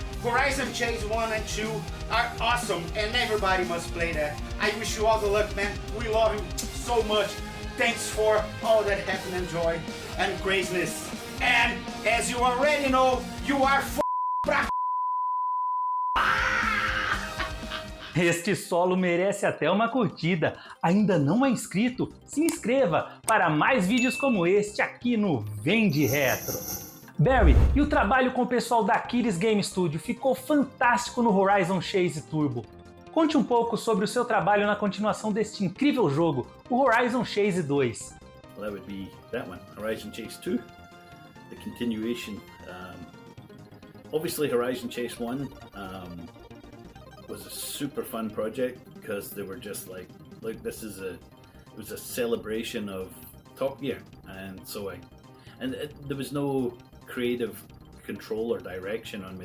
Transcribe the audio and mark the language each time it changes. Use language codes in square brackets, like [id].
[en] Horizon Chase 1 and 2 are awesome, and everybody must play that. I wish you all the luck, man. We love you so much. Thanks for all that happiness and joy and craziness. And as you already know, you are pra [pt] Este solo merece até uma curtida. Ainda não é inscrito? Se inscreva para mais vídeos como este aqui no Vem de Retro. Barry, e o trabalho com o pessoal da Kiris Game Studio ficou fantástico no Horizon Chase Turbo. Conte um pouco sobre o seu trabalho na continuação deste incrível jogo, o Horizon Chase 2. [en] Well, that would be that one, Horizon Chase 2, the continuation. Obviously, Horizon Chase 1 was a super fun project because they were just like this is it was a celebration of Top Gear, and so there was no creative control or direction on me.